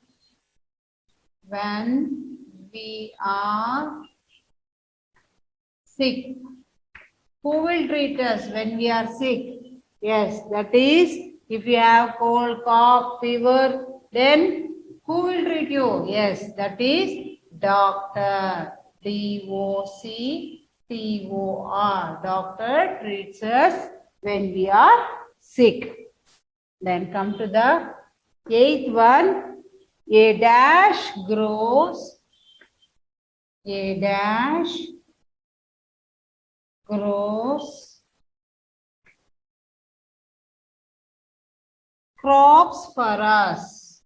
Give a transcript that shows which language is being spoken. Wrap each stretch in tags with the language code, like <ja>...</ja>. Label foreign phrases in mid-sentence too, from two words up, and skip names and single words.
<en>When we are sick. Who will treat us when we are sick? Yes, that is, if you have cold, cough, fever, then who will treat you? Yes, that is doctor. D-O-C-T-O-R. Doctor treats us when we are sick. Then come to the eighth one. A dash grows. A dash grows crops for us.</en>